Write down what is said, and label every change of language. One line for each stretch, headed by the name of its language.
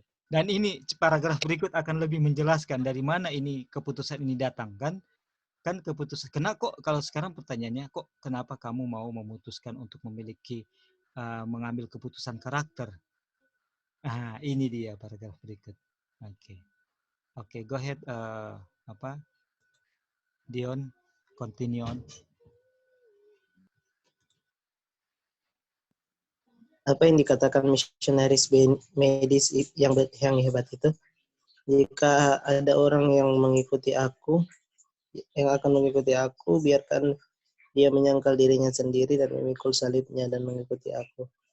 Indonesian: Dan ini paragraf berikut akan lebih menjelaskan dari mana ini keputusan ini datang kan? Kan keputusan. Kenapa kok kalau sekarang pertanyaannya kok kenapa kamu mau memutuskan untuk memiliki mengambil keputusan karakter? Ini dia paragraf berikut.
English: Oke, go ahead Dion, continue on.
Indonesian: Apa yang dikatakan misionaris medis yang hebat itu, jika ada orang yang mengikuti aku, yang akan mengikuti aku, biarkan dia menyangkal dirinya sendiri dan memikul salibnya dan mengikuti aku.